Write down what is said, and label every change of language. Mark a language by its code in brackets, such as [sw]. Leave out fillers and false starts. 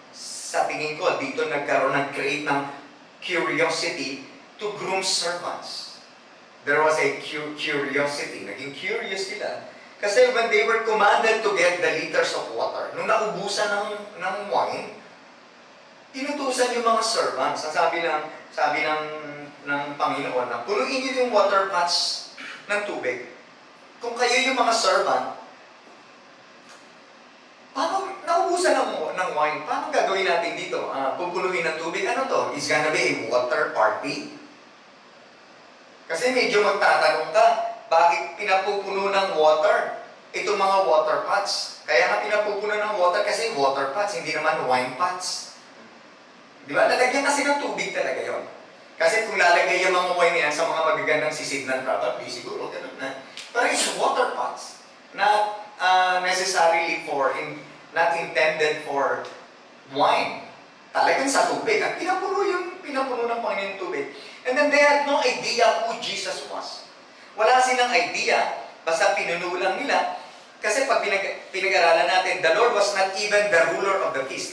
[tl] Sa tingin ko, dito nagkaroon ng create ng curiosity to groom servants. [en] There was a curiosity. [tl] Naging curious sila. [en] Kasi when they were commanded to get the liters of water, [tl] nung naubusan ng wine, inutusan yung mga servants. Sabi ng Panginoon na punuin niyo yung water pots ng tubig. Kung kayo yung mga servant, naubusan ng wine, paano gagawin natin dito? Pupunuin ng tubig, ano to? [en] Is gonna be a water party? [tl] Kasi medyo magtatanong ka, bakit pinapupuno ng water itong mga water pots? Kaya nga pinapupuno ng water kasi water pots, hindi naman wine pots. Di ba? Lalagyan kasi ng tubig talaga yon. Kasi kung lalagay yung mga wine yan sa mga magagandang sisidnan, probably, siguro, ganun na. [en] Pero it's water pots. Not necessarily not intended for wine. [tl] Talagang sa tubig. At pinapuno ng Panginoon yung tubig. [en] And then they had no idea who Jesus was. [tl] Wala silang idea, basta pinuno lang nila. Kasi pag pinag-aralan natin, [en] the Lord was not even the ruler of the feast.